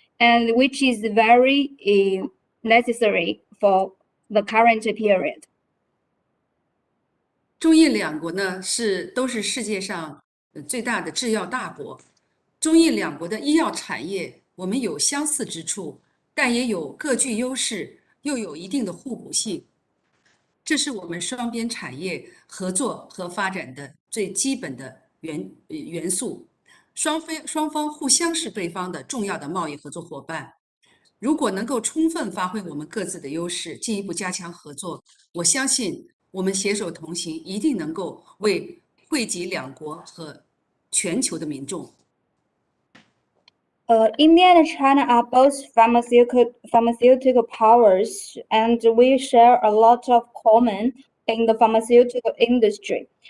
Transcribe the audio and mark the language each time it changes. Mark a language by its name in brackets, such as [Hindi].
[English] and which is very necessary for the current period. [Chinese] 中印两国呢都是世界上最大的制药大国。中印两国的医药产业，我们有相似之处，但也有各具优势，又有一定的互补性。这是我们双边产业合作和发展的最基本的元素。双方互相是对方的重要的贸易合作伙伴。如果能够充分发挥我们各自的优势，进一步加强合作，我相信我们携手同行，一定能够为惠及两国和全球的民众。 [English] India and China are both pharmaceutical powers, and we share a lot of common in the pharmaceutical industry.